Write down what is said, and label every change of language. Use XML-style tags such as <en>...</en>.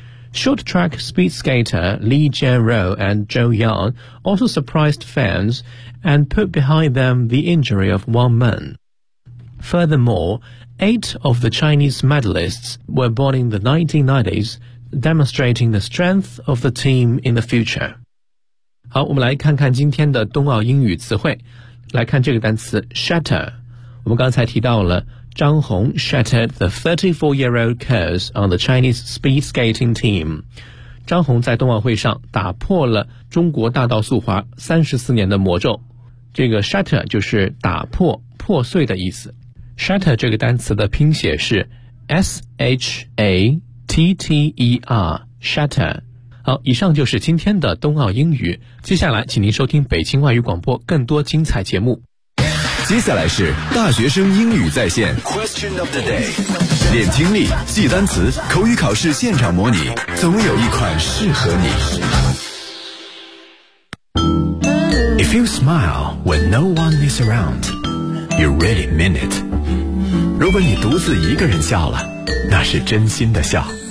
<en>Short track speed skater Li Jianrou and Zhou Yang also surprised fans and put behind them the injury of Wang Men. Furthermore, 8 of the Chinese medalists were born in the 1990s, demonstrating the strength of the team in the future.</en> <zh>好，我们来看看今天的冬奥英语词汇。来看这个单词 shatter。我们刚才提到了张红</zh> <en>shattered the 34-year-old curse on the Chinese speed skating team.</en> <zh>张红在冬奥会上打破了中国大道速滑34年的魔咒。这个 shatter 就是打破、破碎的意思。 shatter 这个单词的拼写是 S-H-A-T-T-E-R, shatter。好，以上就是今天的冬奥英语。接下来请您收听北京外语广播更多精彩节目。接下来是大学生英语在线</zh> <en>Question of the day，</en> <zh>练听力，记单词，口语考试现场模拟，总有一款适合你。</zh> <en>If you smile when no one is around, you really mean it.</en> <zh>如果你独自一个人笑了，那是真心的笑。</zh>